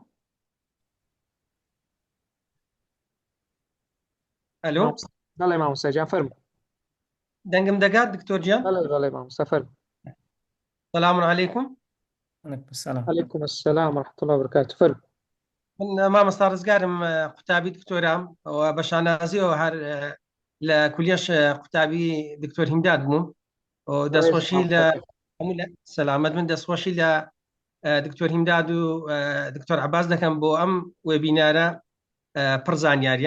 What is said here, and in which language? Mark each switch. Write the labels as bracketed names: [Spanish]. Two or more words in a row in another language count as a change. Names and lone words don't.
[Central Kurdish] الو بەڵێ مامۆستا جان فەرموو. دەنگم دەگات دکتۆر گیان؟ بەڵێ مامۆستا فەرموو. [Arabic] سەلام عەلەیکوم. عليكم السلام. عەلەیکوم السەلام ورحمة الله وبركاته فەرموو. [Central Kurdish] من مامۆستا ڕزگارم قوتابی دکتۆرام و بە شانازیەوە هەر لە کولیەش قوتابی دکتۆر هیمداد بووم و دەستخۆشی لە سەلامەت من دەستخۆشی لە دکتۆر هیمداد و دکتۆر عەباس دەکەم بۆ ئەم وێبینارە پڕ زانیاریە.